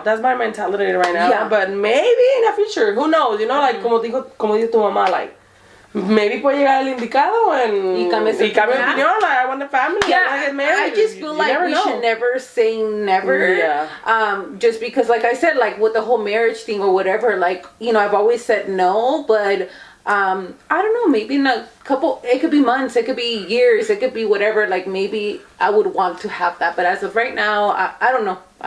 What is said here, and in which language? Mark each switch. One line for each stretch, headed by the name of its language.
English: That's my mentality right now. Yeah. But maybe in the future, who knows? You know,
Spanish: like como dijo tu mamá, like maybe puede llegar el indicado Y cambia su opinión.
English: Like, I want a family. I want to get married. I just feel like we should never say never. Yeah. Just because, like I said, like with the whole marriage thing or whatever, like, you know, I've always said no, but I don't know, maybe in a couple, it could be months, it could be years, it could be whatever, like maybe I would want to have that, but as of right now, I don't know.